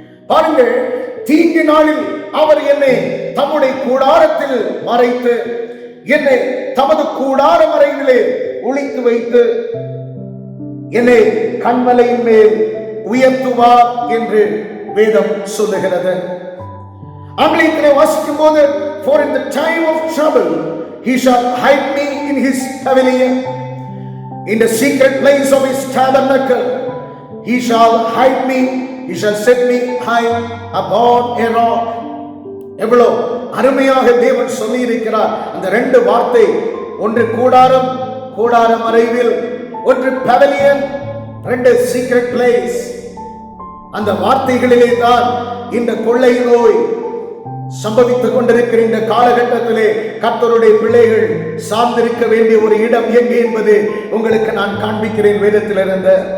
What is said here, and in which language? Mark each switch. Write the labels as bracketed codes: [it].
[ta] பாருங்கள், தீங்கு நாளில் அவர் என்னை தம்முடைய கூடாரத்தில் மறைத்து, என்னை தமது கூடார மறைவிலே ஒளித்து வைத்து, என்னை கண்மலையின் மேல் உயர்த்துவார் என்று வேதம் சொல்லுகிறது. ஆங்கிலத்திலே வாசிக்கும் போது, [en] for in the time of trouble he shall hide me in his pavilion, in the secret place of his tabernacle he shall hide me, he shall set me high upon a rock. [ta] எவ்வளவு அருமையாக தேவன் சொல்லி இருக்கிறார். அந்த ரெண்டு வார்த்தை, ஒன்று கூடாரம், கூடார மறைவில், ஒன்று பவலியன், ரெண்டு சீக்ரெட் பிளேஸ். அந்த வார்த்தைகளிலே தான் இந்த கொள்ளை நோய் சம்பவித்துக் கொண்டிருக்கிற இந்த காலகட்டத்திலே கர்த்தருடைய பிள்ளைகள் சார்ந்திருக்க வேண்டிய ஒரு இடம் எங்கே என்பது உங்களுக்கு நான் காண்பிக்கிறேன் வேதத்திலிருந்து.